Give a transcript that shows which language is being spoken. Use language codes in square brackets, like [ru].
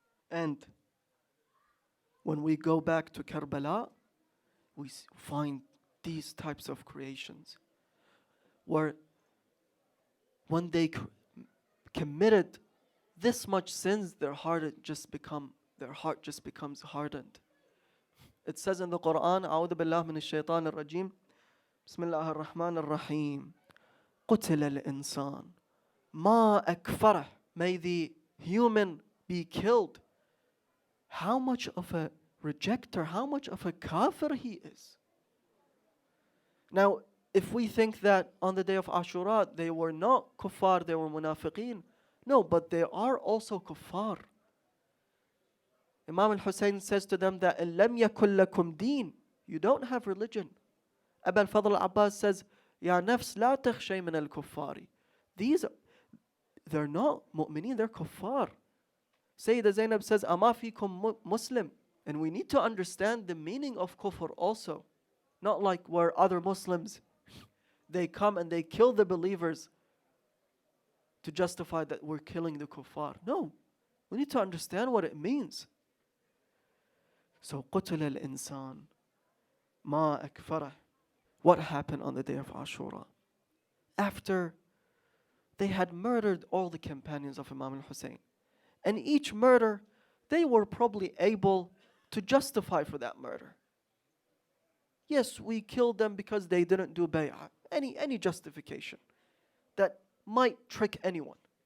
[en] And when we go back to Karbala, we find these types of creations where when they committed this much sins, their heart just becomes hardened. It says in the Quran, [ar] أعوذ بالله من الشيطان الرجيم, بسم الله الرحمن الرحيم, قتل الإنسان ما أكفره. [en] May the human be killed. How much of a rejecter, how much of a kafir he is. Now, if we think that on the day of Ashura, they were not kuffar, they were munafiqeen. No, but they are also kuffar. Imam al-Hussein says to them that [ar] إِن لَمْ يَكُنْ لَكُمْ دِينٌ, [en] you don't have religion. [ar] Abu al-Fadl al-Abbas says, يَا نَفْسْ لَا تَخْشَيْ مِنَ الْكُفَّارِ. [en] They're not mu'mineen, they're kuffar. Sayyidah Zainab says, [ar] أَمَا فِيكُمْ Muslim. [en] And we need to understand the meaning of kufr also. Not like where other Muslims, they come and they kill the believers to justify that we're killing the kuffar. No, we need to understand what it means. [ar] So, قُتِلَ الْإِنسان مَا أَكْفَرَهُ. [en] What happened on the day of Ashura? After they had murdered all the companions of Imam al-Hussein. And each murder, they were probably able to justify for that murder. Yes, we killed them because they didn't do bay'ah. Any justification that might trick anyone.